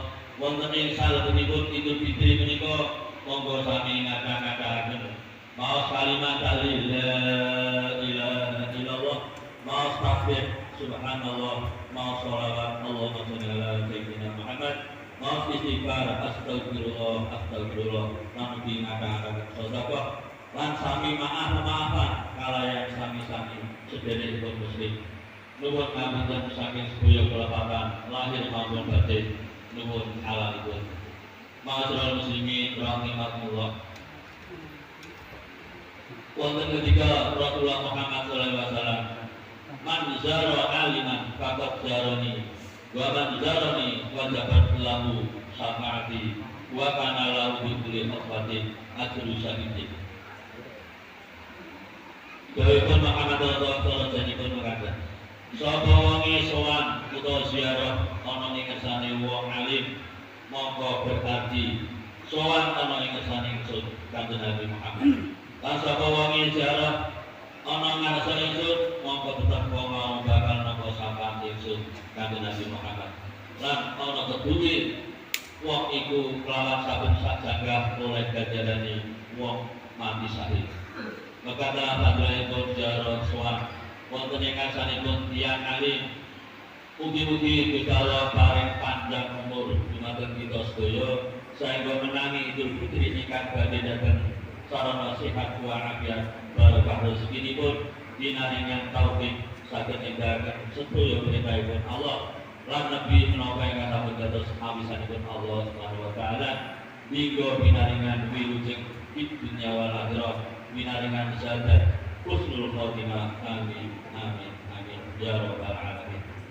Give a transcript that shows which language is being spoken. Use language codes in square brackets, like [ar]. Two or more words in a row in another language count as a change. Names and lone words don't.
[jv] Wonten ing salebetipun Idul Fitri menika monggo sami ngata-ngataken maos kalimat tahlil [ar] لا إله إلا الله, [jv] maos takbir subhanallah, maos sholawat [ar] اللهم صل على سيدنا محمد, [jv] maos istighfar [ar] أستغفر الله أستغفر الله, [jv] lan ugi ngata-ngataken sedekah lan sami maaf-maafan kalayan sami-sami sedherekipun muslim. Nuwun ngapunten saking sedaya kelapatan lahir maupun batin, nuwun alalipun. [ar] معاشر المسلمين رحمكم الله. [jv] Wonten ketika [ar] Rasulullah Muhammad صلى الله عليه وسلم من زار عالما فقد زارني ومن زارني وجبت له شفاعتي وكان له بكل خطوة أجر شهيد. [jv] Dawuhipun Muhammad [ar] صلى الله عليه وسلم [jv] janipun mekaten sapa wonge sowan utawa ziarah ana ing kersane wong alim mongko berarti sowan ana ing kersane ingsun Kanjeng Nabi Muhammad. Lan sapa wonge ziarah ana ngarsa ingsun mongko tetep wong mau bakal nampa sapaan ingsun kanthi Nabi Muhammad lan ana kedue wong iku kelawan saben sajanggah oleh ganjarane wong mati syahid. Maka dalam hadratipun jarod sowan wonten ing karsanipun tiyang alim ugi-ugi Gusti Allah paring panjang umur dumateng kita sedaya saengga menangi Idul Fitri ingkang badhe dhateng sarana sehat walafiat barokah rezekinipun dinaringan taufik saged nindakaken sedaya perintahipun Allah lan Nabi menapa ingkang sampun dados awisanipun Allah [ar] سبحانه وتعالى [jv] hingga pinaringan wilujeng [ar] الدنيا والآخرة [jv] pinaringan syahadat [ar] حسن الخاتمة آمين آمين آمين يا رب العالمين.